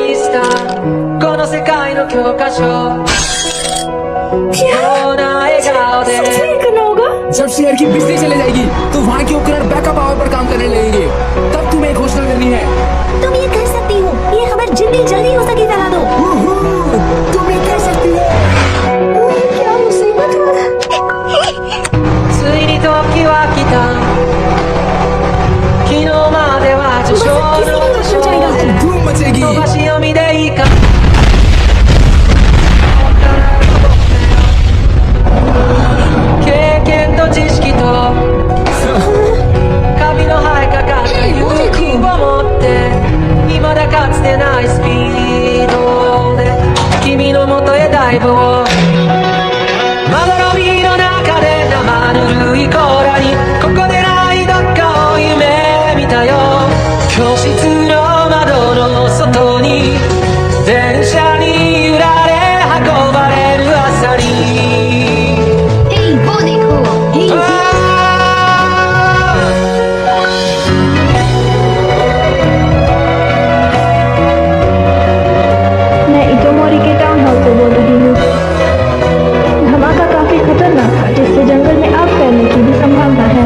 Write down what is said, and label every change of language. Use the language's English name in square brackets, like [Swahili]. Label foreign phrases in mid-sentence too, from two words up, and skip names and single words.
[Hindi] सच में करना होगा? जब शहर की बिजली चले जाएगी तो वहाँ के उपकरण [English] backup power [Hindi] पर काम करने लगेंगे, तब तुम्हें एक घोषणा करनी है। तुम ये कर सकती हो, ये खबर जितनी जल्दी हो सके फैला दो। तुम ये कर सकती हो। क्या मुसीबत हुआ? [Japanese] ついに時は来た。昨日までは受賞の受賞で [Hindi] धूम मचेगी। [Japanese] 飛ばし読みでいいか。経験と知識とカビの生えかかった勇気を持って未だかつてないスピードで君の元へダイブをまどろみの中で生ぬるい甲羅にここでないどっかを夢見たよ。教室の窓の外に電車に揺られ運ばれる朝に [Hindi] वो देखो, मैं इटोमोरी के [English] town hall [Hindi] से बोल रही हूँ। धमाका काफी खतरनाक था, जिससे जंगल में आग फैलने की भी संभावना है।